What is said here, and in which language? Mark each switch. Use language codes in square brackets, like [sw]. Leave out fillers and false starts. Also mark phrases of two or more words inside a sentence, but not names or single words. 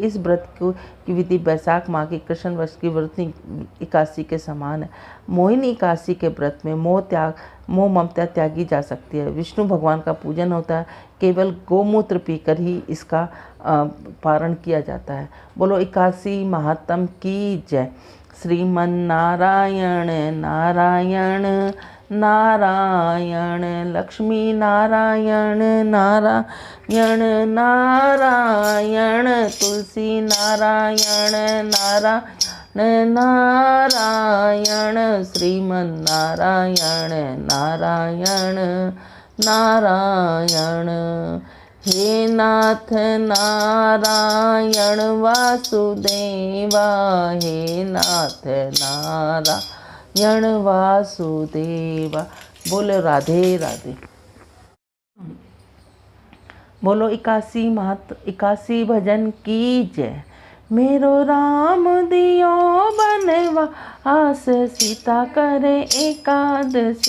[hi] इस व्रत की विधि वैशाख माह की कृष्ण वर्ष की व्रत एकादशी के समान है। मोहिनी एकादशी के व्रत में मोह ममता त्यागी जा सकती है। विष्णु भगवान का पूजन होता है। केवल गोमूत्र पीकर ही इसका पारण किया जाता है। बोलो एकादशी महात्म की जय। श्रीमन नारायण नारायण नारायण, लक्ष्मी नारायण नारायण नारायण, तुलसी नारायण नारायण नारायण, श्रीमन नारायण नारायण नारायण। हे नाथ नारायण वासुदेवा, हे नाथ नारायण वासुदेवा। बोलो राधे राधे। बोलो एकादशी भजन की जय। मेरो राम दियो बनवास, सीता करे एकादशी।